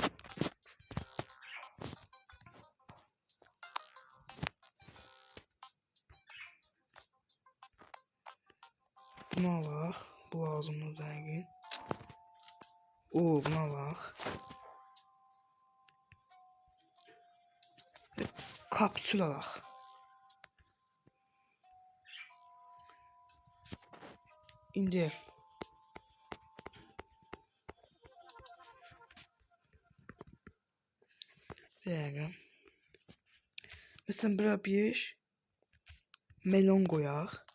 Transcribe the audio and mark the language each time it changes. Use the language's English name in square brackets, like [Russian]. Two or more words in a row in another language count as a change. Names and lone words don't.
[Turkish] Buna bak. Bu lazımlı zengin. Oo buna bak. [Azerbaijani] Kapsül alaq. İndi. Verirəm. Mesela bura bir melon qoyaq.